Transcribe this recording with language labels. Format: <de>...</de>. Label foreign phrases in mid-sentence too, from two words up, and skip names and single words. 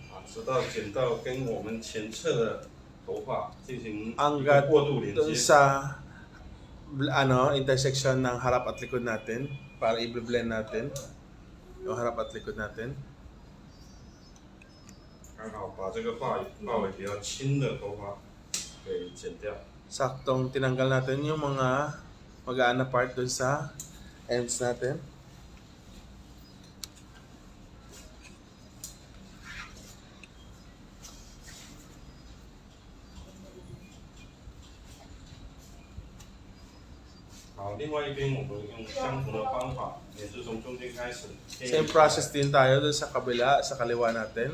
<zh>直到剪到跟我们前侧的头发进行一个</zh> <tl>hanggat</tl> <zh>过渡连</zh> <tl>doon</tl> <zh>接。</zh> <tl>sa intersection ng harap at likod natin para i-blend natin yung harap at likod natin.</tl> <zh>刚好把这个发尾比较轻的头发给剪掉。</zh> <tl>Saktong tinanggal natin yung mga magaan na part doon sa ends natin.</tl> <zh>好，另外一边我们用相同的方法，也是从中间开始。</zh> <tl>Same process din tayo doon sa kabila, sa kaliwa natin.</tl>